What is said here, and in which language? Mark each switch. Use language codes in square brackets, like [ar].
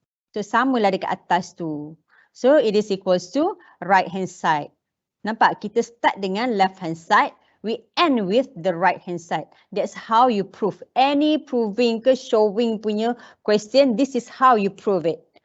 [ms] So samalah dekat atas tu. [en] So it is equals to right hand side. [ms] Nampak kita start dengan [en] left hand side. We end with the right hand side. That's how you prove. Any proving ke showing [ms] punya [en] question, this is how you prove it.